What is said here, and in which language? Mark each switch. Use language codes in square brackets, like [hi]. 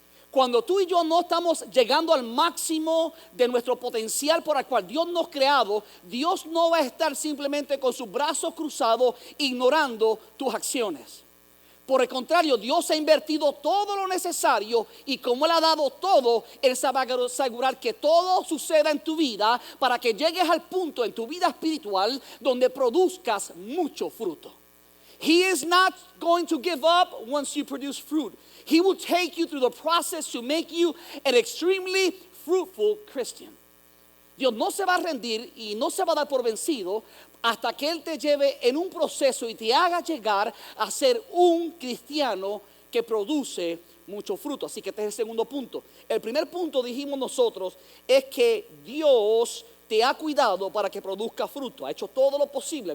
[es] Cuando tú y yo no estamos llegando al máximo de nuestro potencial por el cual Dios nos ha creado, Dios no va a estar simplemente con sus brazos cruzados ignorando tus acciones. Por el contrario, Dios ha invertido todo lo necesario y como Él ha dado todo, Él se va a asegurar que todo suceda en tu vida para que llegues al punto en tu vida espiritual donde produzcas mucho fruto. [en] He is not going to give up once you produce fruit. He will take you through the process to make you an extremely fruitful Christian. [es] Dios no se va a rendir y no se va a dar por vencido hasta que Él te lleve en un proceso y te haga llegar a ser un cristiano que produce mucho fruto. Así que este es el segundo punto. El primer punto, dijimos nosotros, es que Dios te ha cuidado para que produzca fruto. Ha hecho todo lo posible.